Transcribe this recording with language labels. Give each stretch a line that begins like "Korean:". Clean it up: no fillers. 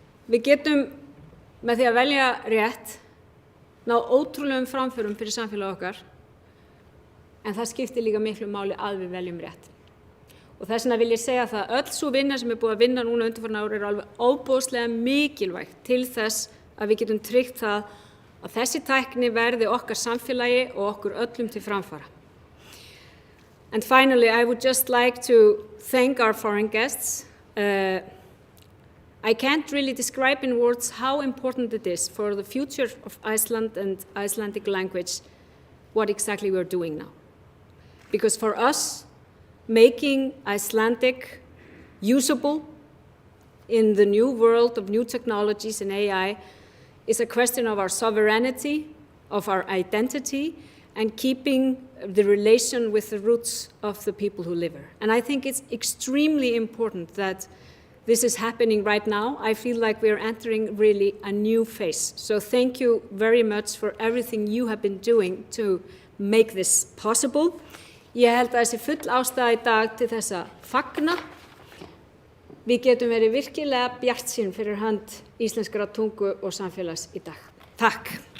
Icelandic: Við getum með því að velja rétt ná ótrúlegum framförum fyrir samfélag okkar, en það skiptir líka miklu máli að við veljum rétt. Og þess vegna vil ég segja það að öll sú vinna sem búið að vinna núna undanfarin ár alveg ofboðslega mikilvægt til þess að við getum tryggt það að þessi tækni verði okkar samfélagi og okkur öllum til framfara.
English: And finally, I would just like to thank our foreign guests. I can't really describe in words how important it is for the future of Iceland and Icelandic language what exactly we're doing now. Because for us, making Icelandic usable in the new world of new technologies and AI is a question of our sovereignty, of our identity, and keeping the relation with the roots of the people who live here. And I think it's extremely important that this is happening right now. I feel like we're entering really a new phase. So thank you very much for everything you have been doing to make this possible.
Icelandic: Ég held að þessi full ástæða í dag til þess að fagna. Við getum verið virkilega bjartsýn fyrir hönd íslenskrar tungu og samfélags í dag. Takk.